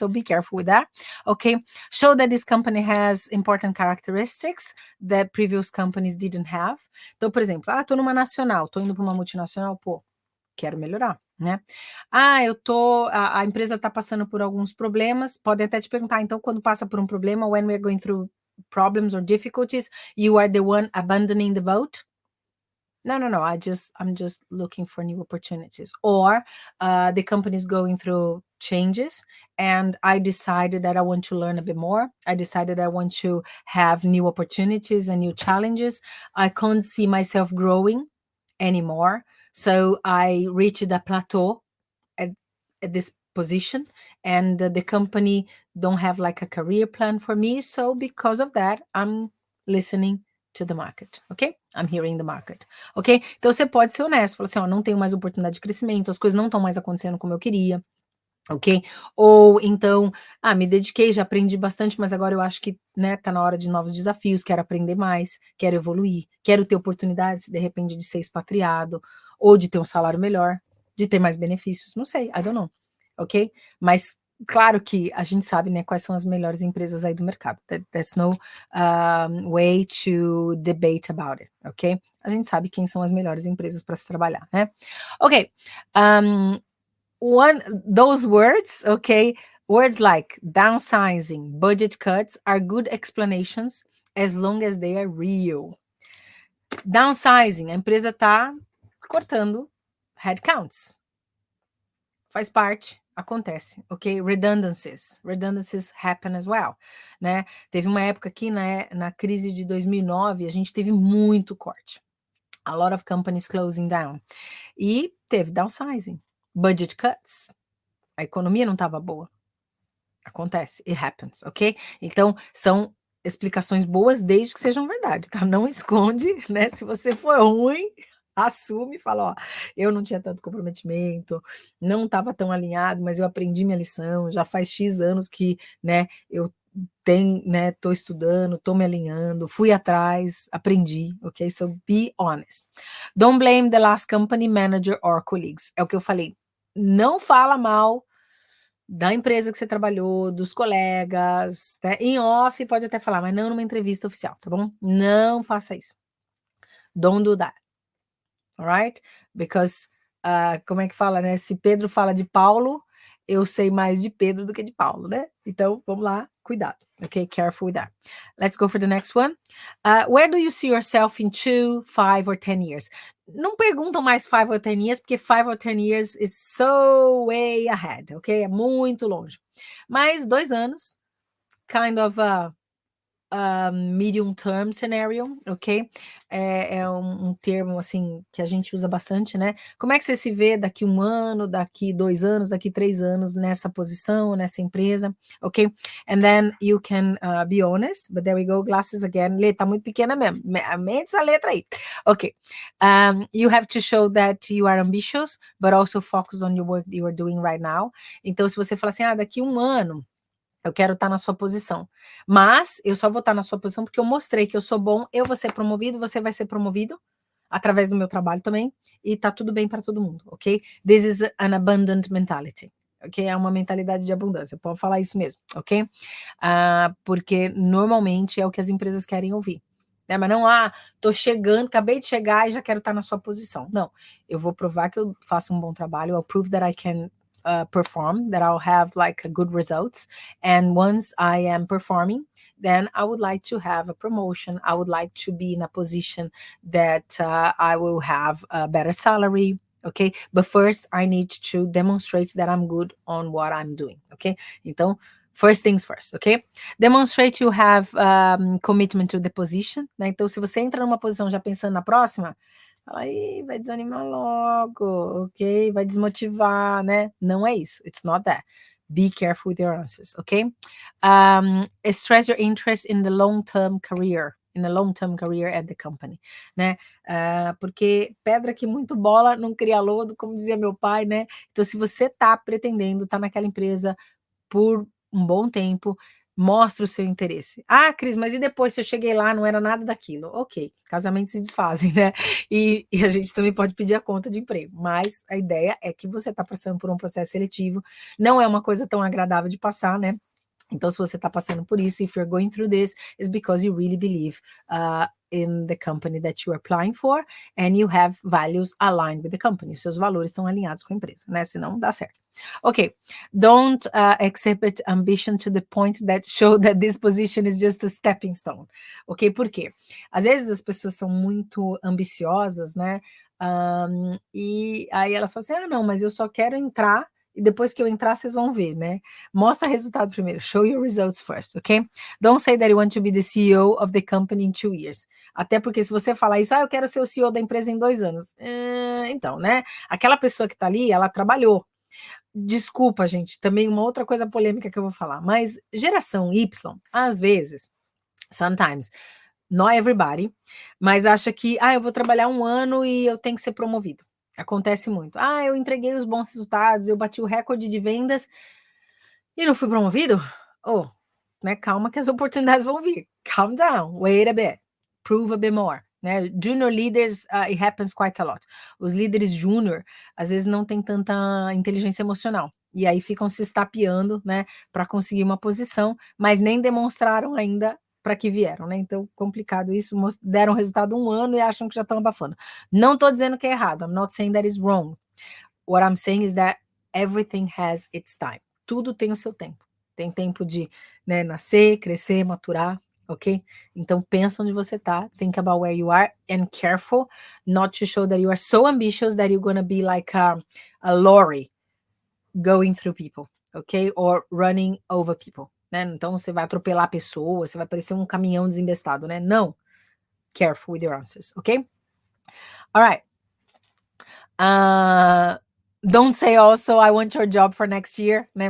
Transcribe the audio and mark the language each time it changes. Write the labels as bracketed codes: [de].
[en] So be careful with that, ok? Show that this company has important characteristics that previous companies didn't have. [pt] Então, por exemplo, tô numa nacional, tô indo para uma multinacional, pô, quero melhorar, né? A empresa tá passando por alguns problemas, podem até te perguntar, então, quando passa por um problema, [en] when we're going through problems or difficulties, you are the one abandoning the boat? No, I'm just looking for new opportunities. Or the company is going through changes and I decided that I want to learn a bit more. I decided I want to have new opportunities and new challenges. I can't see myself growing anymore. So I reached a plateau at this position and the company don't have like a career plan for me. So because of that, I'm listening to the market, ok? I'm hearing the market, ok? [pt] Então você pode ser honesto, falar assim, não tenho mais oportunidade de crescimento, as coisas não estão mais acontecendo como eu queria, ok? Ou então, me dediquei, já aprendi bastante, mas agora eu acho que, né, tá na hora de novos desafios, quero aprender mais, quero evoluir, quero ter oportunidades, de repente, de ser expatriado, ou de ter um salário melhor, de ter mais benefícios, não sei, [en] I don't know, [pt] ok? Mas claro que a gente sabe, né, quais são as melhores empresas aí do mercado. [en] There's no way to debate about it, ok? [pt] A gente sabe quem são as melhores empresas para se trabalhar, né? [en] Ok. Those words, okay, words like downsizing, budget cuts are good explanations as long as they are real. [pt] Downsizing, a empresa está cortando headcounts. Faz parte, acontece, [en] ok? Redundancies happen as well, né? [pt] Teve uma época aqui, né, na crise de 2009, a gente teve muito corte. [en] A lot of companies closing down. [pt] E teve downsizing, budget cuts. A economia não estava boa. Acontece, [en] it happens, [pt] ok? Então, são explicações boas desde que sejam verdade, tá? Não esconde, né? Se você for ruim, assume e fala, ó, eu não tinha tanto comprometimento, não estava tão alinhado, mas eu aprendi minha lição, já faz X anos que, né, eu tenho, né, tô estudando, tô me alinhando, fui atrás, aprendi, ok? [en] So be honest. Don't blame the last company, manager or colleagues. [pt] É o que eu falei. Não fala mal da empresa que você trabalhou, dos colegas, né? Em off pode até falar, mas não numa entrevista oficial, tá bom? Não faça isso. [en] Don't do that. Alright? Because, [pt] como é que fala, né? Se Pedro fala de Paulo, eu sei mais de Pedro do que de Paulo, né? Então, vamos lá, cuidado. [en] Okay, careful with that. Let's go for the next one. Where do you see yourself in 2, 5 or 10 years? [pt] Não perguntam mais [en] 5 or 10 years, [pt] porque [en] 5 or 10 years is so way ahead, ok? [pt] É muito longe. Mas 2 anos, [en] kind of medium term scenario, ok? [pt] É um termo, assim, que a gente usa bastante, né? Como é que você se vê daqui 1 ano, daqui 2 anos, daqui 3 anos nessa posição, nessa empresa, ok? [en] And then you can be honest, but there we go, glasses again. [pt] Lê, tá muito pequena mesmo. Mente essa letra aí. Ok. [en] You have to show that you are ambitious, but also focus on your work you are doing right now. [pt] Então, se você falar assim, daqui 1 ano, eu quero estar na sua posição. Mas eu só vou estar na sua posição porque eu mostrei que eu sou bom, eu vou ser promovido, você vai ser promovido através do meu trabalho também, e tá tudo bem para todo mundo, ok? [en] This is an abundant mentality, ok? [pt] É uma mentalidade de abundância, pode falar isso mesmo, ok? Porque normalmente é o que as empresas querem ouvir. Né? Mas não, tô chegando, acabei de chegar e já quero estar na sua posição. Não, eu vou provar que eu faço um bom trabalho, [en] I'll prove that I can perform, that I'll have like good results. And once I am performing, then I would like to have a promotion. I would like to be in a position that I will have a better salary. Okay, but first I need to demonstrate that I'm good on what I'm doing. Okay, [pt] então [en] first things first, ok? Demonstrate you have commitment to the position, né? [pt] Então, se você entra numa posição já pensando na próxima, aí vai desanimar logo, ok? Vai desmotivar, né? Não é isso. [en] It's not that. Be careful with your answers, ok? Stress your interest in the long-term career. In a long-term career at the company, né? [pt] Porque pedra que muito bola não cria lodo, como dizia meu pai, né? Então, se você tá pretendendo, tá naquela empresa por um bom tempo, mostra o seu interesse. Cris, mas e depois se eu cheguei lá, não era nada daquilo? Ok, casamentos se desfazem, né? E a gente também pode pedir a conta de emprego, mas a ideia é que você está passando por um processo seletivo, não é uma coisa tão agradável de passar, né? Então, se você está passando por isso, [en] if you're going through this, it's because you really believe in the company that you are applying for and you have values aligned with the company. [pt] Os seus valores estão alinhados com a empresa, né? Senão não dá certo. Ok. [en] Don't exhibit ambition to the point that show that this position is just a stepping stone. [pt] Ok? Por quê? Às vezes as pessoas são muito ambiciosas, né? E aí elas falam assim, não, mas eu só quero entrar e depois que eu entrar, vocês vão ver, né? Mostra resultado primeiro. [en] Show your results first, ok? Don't say that you want to be the CEO of the company in 2 years. [pt] Até porque se você falar isso, eu quero ser o CEO da empresa em 2 anos. Então, né? Aquela pessoa que tá ali, ela trabalhou. Desculpa, gente, também uma outra coisa polêmica que eu vou falar, mas geração Y, às vezes, [en] sometimes, not everybody, [pt] mas acha que, eu vou trabalhar 1 ano e eu tenho que ser promovido. Acontece muito. Ah, eu entreguei os bons resultados, eu bati o recorde de vendas e não fui promovido? Oh, né? Calma que as oportunidades vão vir. [en] Calm down, wait a bit, prove a bit more. Né? Junior leaders, it happens quite a lot. [pt] Os líderes júnior, às vezes, não tem tanta inteligência emocional. E aí ficam se estapeando, né, para conseguir uma posição, mas nem demonstraram ainda para que vieram, né? Então, complicado isso. Deram resultado 1 ano e acham que já estão abafando. Não estou dizendo que é errado. [en] I'm not saying that is wrong. What I'm saying is that everything has its time. [pt] Tudo tem o seu tempo. Tem tempo de, né, nascer, crescer, maturar, ok? Então pensa onde você tá, [en] think about where you are, and careful not to show that you are so ambitious that you're gonna be like a lorry going through people, ok? Or running over people, né? [pt] Então você vai atropelar pessoas, você vai parecer um caminhão desembestado, né? Não. [en] Careful with your answers, ok? All right. Don't say also, I want your job for next year, né?